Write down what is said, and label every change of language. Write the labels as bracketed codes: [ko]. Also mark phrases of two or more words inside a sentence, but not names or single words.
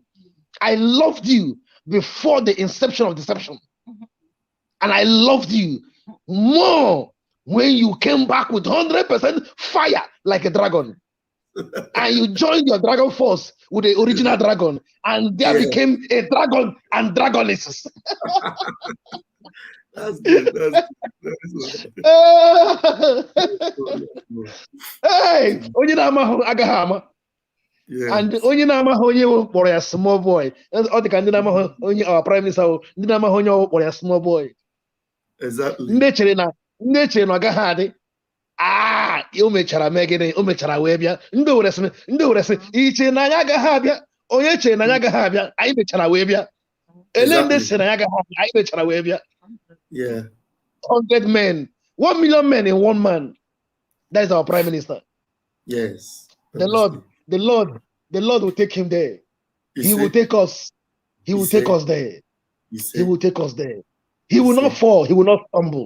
[en] I loved you before the inception of deception, and I loved you more when you came back with 100% fire like a dragon. And you joined your dragon force with the original dragon, and there became a dragon and dragonesses. That's good. [ig] Hey, onye na-amaghị agaghị ama. And onye na-amaghị onye kpọrọ ya [en] small boy. [ig] Ọ dị ka ndị na-amaghị onye [en] our prime minister, [ig] ndị na-amaghị onye kpọrọ ya [en] small boy. Exactly. [ig] Ndị chere na ọ gaghị adị. O mechara mee gịnị? O mechara wee bịa. Ndị were sị iche na ya agaghị abịa. Onye chere na ya agaghị abịa, anyị mechara wee bịa. Ele ndị sị na ya agaghị abịa, anyị mechara wee bịa. [en] Yeah. 100 men, 1 million men in one man. That is our prime minister. Yes. The Lord will take him there. He will take us. He will take us there. He will take us there. He will not fall. He will not stumble.